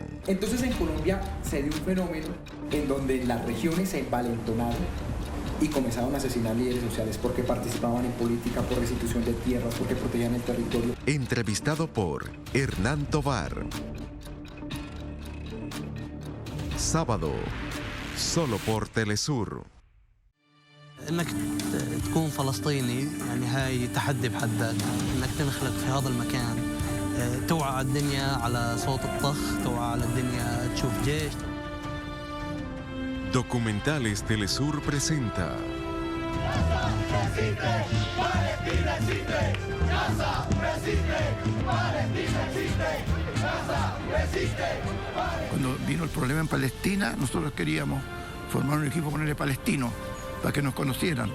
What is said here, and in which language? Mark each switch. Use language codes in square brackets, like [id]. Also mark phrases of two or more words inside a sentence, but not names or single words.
[es] Entonces en Colombia se dio un fenómeno en donde las regiones se envalentonaron y comenzaron a asesinar líderes sociales porque participaban en política, por restitución de tierras, porque protegían el territorio. Entrevistado por Hernán Tovar. Sábado, solo por Telesur. [ar] انك تكون فلسطيني يعني هاي تحدي بحد ذاتها، انك تنخلق في هذا المكان، توعى على الدنيا على صوت الطخ، توعى على الدنيا تشوف جيش. [es] Documentales Telesur presenta. Cuando vino el problema en Palestina, nosotros queríamos formar un equipo, ponerle palestino, para que nos conocieran.